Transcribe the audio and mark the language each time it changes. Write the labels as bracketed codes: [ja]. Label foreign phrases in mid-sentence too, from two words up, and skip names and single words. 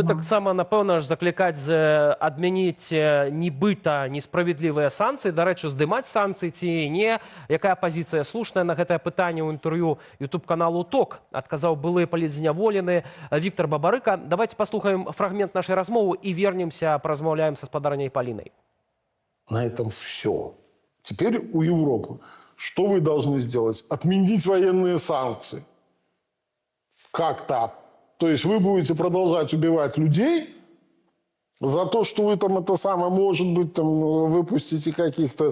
[be] І таксама, напэўна ж, заклікаць адмяніць нібыта несправядлівыя санкцыі, дарэчы, здымаць санкцыі ці не. Якая пазіцыя слушная на гэтае пытанне ў інтэрв'ю YouTube-каналу ТОК, адказаў былы палітзняволены Віктор Бабарыка. Давайте паслухаем фрагмент нашай размовы і вернемся, паразмаўляем са спадарняй Палінай. [ru] На этом все. Теперь у Европы. Что вы должны сделать? Отменить военные санкции. Как так? То есть вы будете продолжать убивать людей за то, что вы там может быть, там выпустите каких-то...